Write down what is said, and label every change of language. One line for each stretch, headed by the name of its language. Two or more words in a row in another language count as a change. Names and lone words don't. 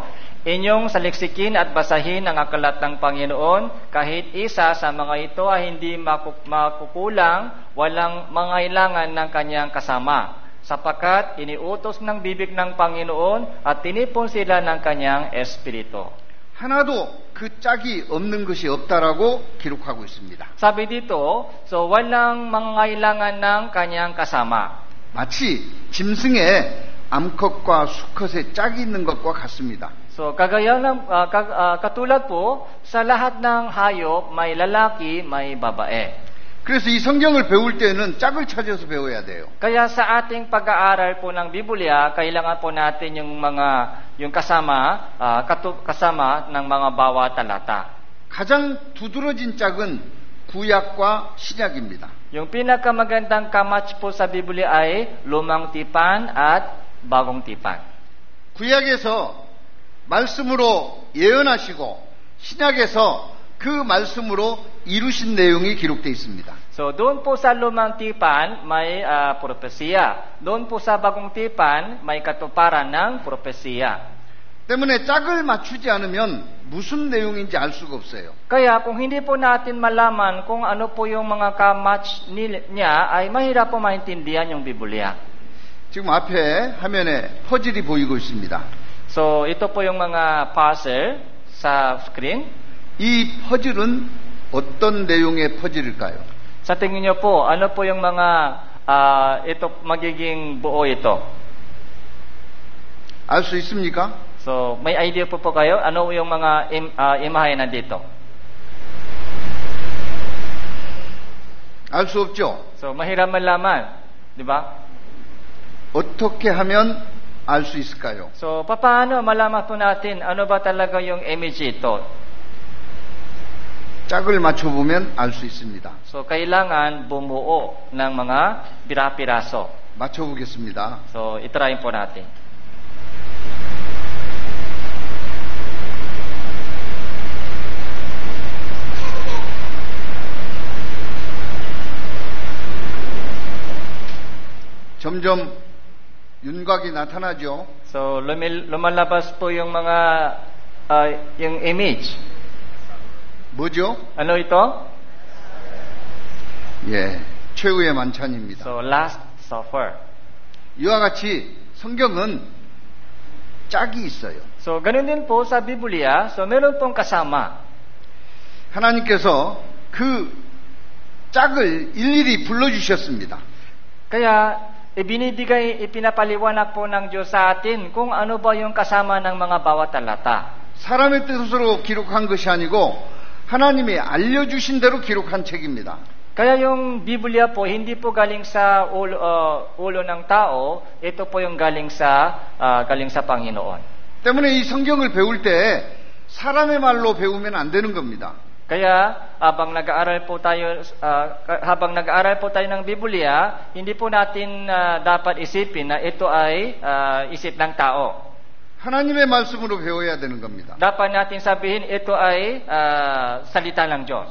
Filipino: Inyong saliksikin at basahin ang aklat ng Panginoon, kahit isa sa mga ito ay hindi makukulang, walang mangailangan ng kanyang kasama, sapagkat iniutos ng bibig ng Panginoon at tinipon sila ng kanyang espiritu.
Korean: 하나도 그 짝이 없는 것이 없다라고 기록하고 있습니다.
Filipino: Sabi dito, so walang mangailangan ng kanyang kasama.
Korean: 마치 짐승에 암컷과 수컷의 짝이 있는 것과 같습니다.
Filipino: So kagaya ng katulad po sa lahat ng hayop may lalaki, may babae.
Korean: 그래서 이 성경을 배울 때는 짝을 찾아서 배워야 돼요.
Filipino: Kaya sa ating pag-aaral po ng Biblia, kailangan po natin yung kasama ng mga bawat talata.
Korean: 가장 두드러진 짝은 구약과 신약입니다.
Filipino: Yung pinakamagandang kamatch po sa Biblia ay Lumang Tipan at Bagong Tipan.
Korean: 구약에서 말씀으로 예언하시고 신약에서 그 말씀으로 이루신 내용이 기록되어 있습니다.
Filipino: So doon po sa Lumang Tipan may propesya. Doon po sa Bagong Tipan may katuparan ng propesya.
Korean: 때문에 짝을 맞추지 않으면 무슨 내용인지 알 수가 없어요.
Filipino: Kaya kung hindi po natin malaman kung ano po yung mga kamatch niya, ay mahirap po maintindihan yung Biblia.
Korean: 지금 앞에 화면에 퍼즐이 보이고 있습니다.
Filipino: So ito po yung mga puzzle sa screen.
Korean: 이 퍼즐은 어떤 내용의 퍼즐일까요?
Filipino: Sa tingin niyo po, ano po yung mga ito magiging buo ito?
Korean: 알 수 있습니까?
Filipino: So, may idea po kayo? Ano yung mga imahe nandito?
Korean: 알 수 없죠.
Filipino: So, mahirap malaman. Di ba?
Korean: 어떻게 하면 알 수 있을까요?
Filipino: So, paano malaman po natin ano ba talaga yung image ito?
Korean: 짝을 맞춰보면 알 수 있습니다.
Filipino: So, kailangan bumuo ng mga pira-piraso.
Korean: 맞춰보겠습니다.
Filipino: So, itry po natin.
Korean: 점점 윤곽이 나타나죠.
Filipino: So, lumalabas po yung mga yung image.
Korean: 뭐죠?
Filipino: Ano ito?
Korean: 예, 최후의 만찬입니다.
Filipino: So, Last Supper.
Korean: 이와 같이 성경은 짝이 있어요.
Filipino: So, ganun din po sa Biblia. So, meron pong kasama.
Korean: 하나님께서 그 짝을 일일이 불러주셨습니다.
Filipino: Kaya, ipinapaliwanag po ng Diyos sa atin kung ano ba yung kasama ng mga bawat talata.
Korean: 사람의 뜻으로 기록한 것이 아니고 하나님이 알려주신 대로 기록한 책입니다.
Filipino: Kaya yung Biblia po, hindi po galing sa ulo ng tao, ito po yung galing sa Panginoon.
Korean: 때문에 이 성경을 배울 때 사람의 말로 배우면 안 되는 겁니다.
Filipino: Kaya habang nag-aaral po tayo ng Biblia, hindi po natin dapat isipin na ito ay isip ng tao.
Korean: 하나님의 말씀으로 배워야 되는 겁니다.
Filipino: Dapat natin sabihin ito ay salita ng Diyos.